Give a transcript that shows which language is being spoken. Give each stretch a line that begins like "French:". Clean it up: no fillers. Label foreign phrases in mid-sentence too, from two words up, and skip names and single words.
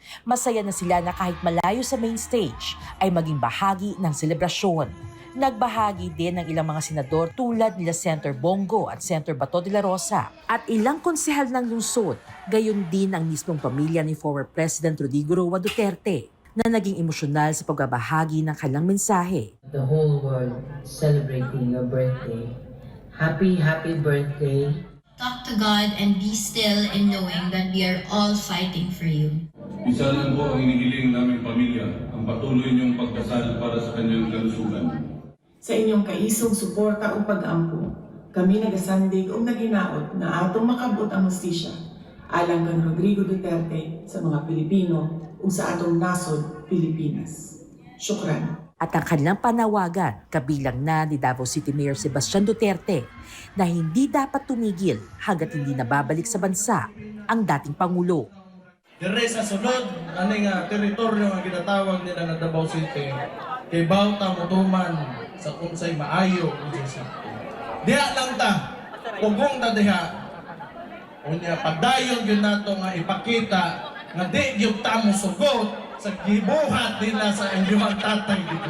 Filipino: Masaya na sila na kahit malayo sa main stage ay maging bahagi ng selebrasyon. Nagbahagi din ng ilang mga senador tulad nila Senator Bongo at Senator Bato de la Rosa at ilang konsehal ng lungsod, gayon din ang mismong pamilya ni
English: former President
Filipino: Rodrigo Roa Duterte na naging emosyonal sa pagbabahagi ng kanilang mensahe.
English: The whole world celebrating your birthday. Happy birthday. Talk to God and be still in knowing that we are all fighting for you.
Filipino: Isa lang po ang inihiling naming pamilya, ang patuloy niyong pagdasal para sa kanyang kalusugan.
Cebuano: Sa inyong kaisog suporta o pag-ampo, kami nagasandig o naginaot na atong makabot ang hustisya alang kang Rodrigo Duterte sa mga Pilipino o sa atong nasod, Pilipinas. Syukran.
Filipino: At ang kanilang panawagan, kabilang na ni Davao City Mayor Sebastian Duterte, na hindi dapat tumigil hanggat hindi nababalik sa bansa ang dating Pangulo.
Cebuano: Dire sa sunod, aning teritoryo nga ginatawag nila na Davao City, kay Bauta Mutuman sa unsay maayo sa diha lang ta, ugong ta diha. Unya pagdayon gyud nato nga ipakita nga di gyud ta mo sugot sa gibuhat nila sa inyong tatay dito.